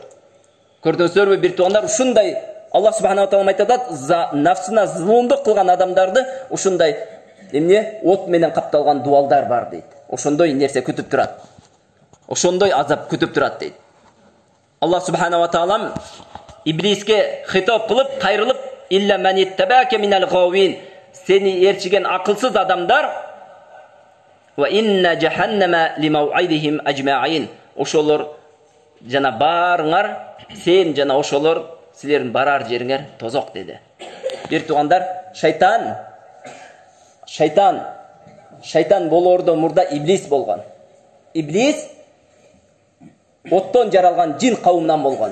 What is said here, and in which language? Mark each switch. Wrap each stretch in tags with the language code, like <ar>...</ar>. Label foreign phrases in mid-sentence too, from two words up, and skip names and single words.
<ky>Көрдүңүздөрбү бир туугандар, ушундай</ky> <ar>الله سبحانه تعالى</ar> <ky>айтат, нафсына зулумдук кылган адамдарды ушундай от менен капталган дуалдар бар дейт. Ошондой нерсе күтүп турат. Ошондой азап күтүп турат дейт.</ky> <ar>الله سبحانه تعالى</ar> <ky>Иблиске хитап кылып, кайрылып,</ky> <ar>إلا من اتبعك من الغاوين,</ar> <ky>сени ээрчиген акылсыз адамдар,</ky> <ar>وإن جهنم لموعدهم أجمعين,</ar> <ky>ошолор жана барыңар, сен жана ошолор силердин барар жериңер тозок деди. Бир туугандар, шайтан болоордо мурда Иблис болгон. Иблис оттон жаралган жин кавымынан болгон.</ky>